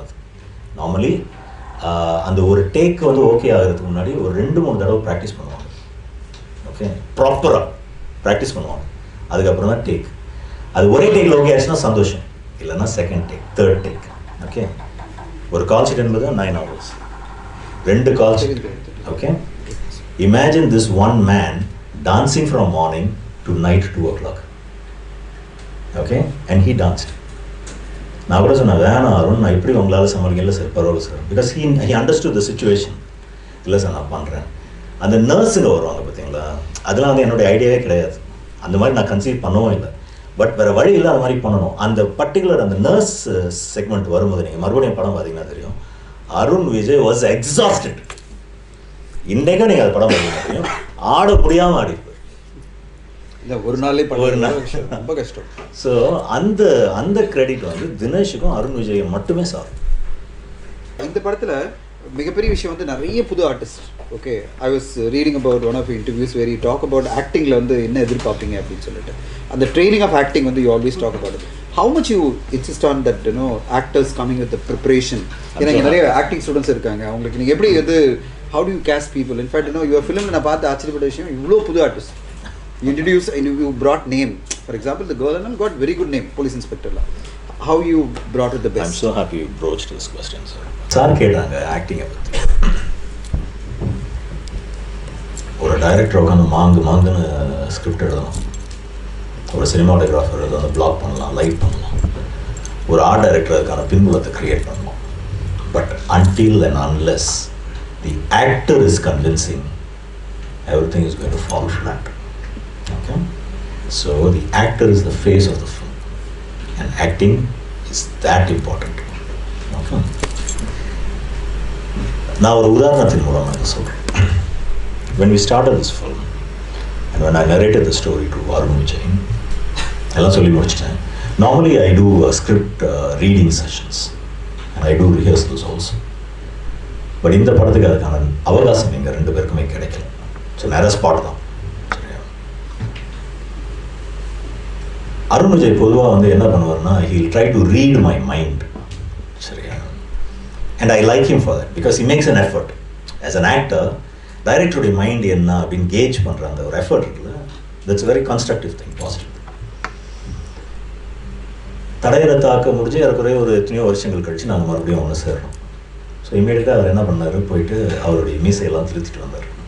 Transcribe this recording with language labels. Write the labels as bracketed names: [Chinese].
[Tamil] அது நார்மலி அந்த ஒரு டேக் வந்து ஓகே ஆகிறதுக்கு முன்னாடி ஒரு 2-3 தடவை ப்ராக்டிஸ் பண்ணுவாங்க. ஓகே, ப்ராப்பராக ப்ராக்டிஸ் பண்ணுவாங்க. அதுக்கப்புறம் தான் டேக். அது ஒரே டேக்கில் ஓகே ஆயிடுச்சுன்னா சந்தோஷம், இல்லைன்னா second take, third take. Okay, ஒரு கால் ஷீட் என்பது 9 hours, 2 call sheet. [English] Okay, imagine this one man dancing from morning to night 2 o'clock. Okay, and he danced. [Tamil] நான் கூட சொன்னேன், வேணாம் அருண், நான் இப்படி உங்களால் சமாளிக்க. இல்லை சார், பரவாயில்ல sir, [English] Because he understood the situation. [Tamil] இல்லை சார், நான் பண்ணுறேன். அந்த நர்ஸுங்க வருவாங்க பார்த்தீங்களா, அதெல்லாம் வந்து என்னுடைய ஐடியாவே கிடையாது. அந்த மாதிரி நான் கன்சீவ் பண்ணவும் இல்லை. பட் வேறு வழி இல்லை, அது மாதிரி பண்ணணும். அந்த பர்டிகுலர் அந்த நர்ஸ் செக்மெண்ட் வரும்போது நீங்கள் மறுபடியும் படம் பார்த்தீங்கன்னா தெரியும், அருண் விஜய் [English] Was exhausted. [Tamil] இன்றைக்கும் நீங்கள் அது படம் பார்க்க முடியும், ஆட முடியாமல் ஆடிப்பார். இல்லை ஒரு நாளே ரொம்ப கஷ்டம். ஸோ அந்த அந்த கிரெடிட் வந்து தினேஷுக்கும் அருண் விஜயும் மட்டுமே சார். இந்த படத்தில் மிகப்பெரிய விஷயம் வந்து நிறைய புது artist. [English] okay, I was reading about one of interviews very talk about [Tamil] ஆக்டிங்கில் வந்து என்ன எதிர்பார்ப்பீங்க அப்படின்னு சொல்லிட்டு. [English] அந்த training of acting வந்து you always talk about it. How much you insist on that actors coming with preparation? [Tamil] ஏன்னா இங்கே நிறைய ஆக்டிங் ஸ்டூடெண்ட்ஸ் இருக்காங்க, அவங்களுக்கு நீங்கள் எப்படி வந்து how to you caste people? In fact your ஃபிலிமில் நான் பார்த்து ஆச்சரியப்பட்ட விஷயம், இவ்வளோ புது artist [English] you introduce and you brought name. For example, the girl and got very good name, police inspector la. How you brought it the best? I'm so happy you broached this question, sir. [Tamil] Sir கேட்டாங்க ஆக்டிங்கை பற்றி. ஒரு director உட்காந்து மாங்குன்னு script எழுதணும், ஒரு cinematographer அதை வந்து black பண்ணலாம், light பண்ணலாம், ஒரு ஆர்ட் டைரக்டர் அதுக்கான பின்புலத்தை க்ரியேட் பண்ணலாம். [English] But until and unless the actor is convincing, everything is going to fall flat. Okay, so the actor is the face of the film, and acting is that important. Okay, now [Tamil] ஒரு உதாரணத்தின் மூலமாக நான் சொல்கிறேன். [English] When we started this film and when I narrated the story to Arun Vijay, [Tamil] எல்லாம் சொல்லி முடிச்சிட்டேன். [English] Normally I do script reading sessions and I do rehearsals also, but [Tamil] இந்த படத்துக்கு அதுக்கான அவகாசம் எங்கள் ரெண்டு பேருக்குமே கிடைக்கல. ஸோ நேராக ஸ்பாட் தான். அருண் விஜய் பொதுவாக வந்து என்ன பண்ணுவார்னா, [English] he will try to read my mind. [Tamil] சரியா? [English] And I like him for that because he makes an effort. As an actor, [Tamil] டைரக்டருடைய mind என்ன அப்படின்னு கேஜ் பண்ணுற அந்த ஒரு எஃபர்ட் இருக்குல்ல, [English] that's a very constructive thing, positive. [Tamil] தடையரை தாக்க முடிஞ்சு ஏறக்குறைய ஒரு எத்தனையோ வருஷங்கள் கழிச்சு நாங்கள் மறுபடியும் ஒன்று சேர்றோம். ஸோ இமீடியட்டாக அவர் என்ன பண்ணார், போயிட்டு அவருடைய மீசையெல்லாம் திருத்திட்டு வந்தார்.